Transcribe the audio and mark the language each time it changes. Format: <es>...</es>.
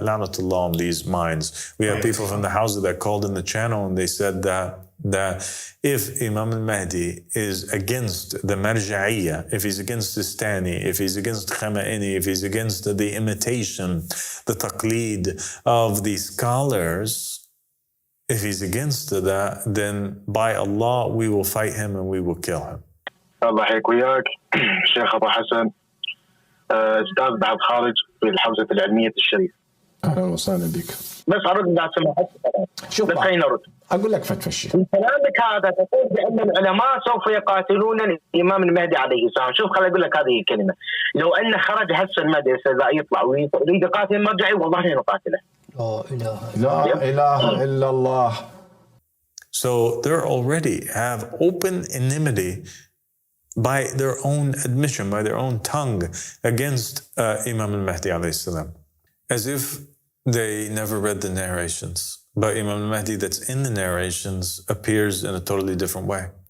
<en>La'natullah on these minds. We have people from the Hausa that called in the channel and they said that if Imam al-Mahdi is against the Marja'iyya, if he's against Sistani, if he's against Khamenei, if he's against the imitation, the taqleed of the scholars, if he's against that, then by Allah, we will fight him and we will kill him.</en> <ar>الله يحييك وياك شيخ أبو حسن أستاذ بعد خارج في الحوزة العلمية الشريف. اهلا وسهلا بك. بس ارد بعد سماحتك. شوف بس خليني ارد. اقول لك فتفشي. في كلامك هذا تقول بان العلماء سوف يقاتلون الامام المهدي عليه السلام، شوف خليني اقول لك هذه الكلمه. لو ان خرج هسه المهدي يطلع ويريد يقاتل المرجعي والله لنقاتله. لا اله الا الله.</ar> <en>So they already have open enmity by their own admission, by their own tongue, against Imam al-Mahdi alayhi salam. As if they never read the narrations. But Imam al-Mahdi that's in the narrations appears in a totally different way.</en>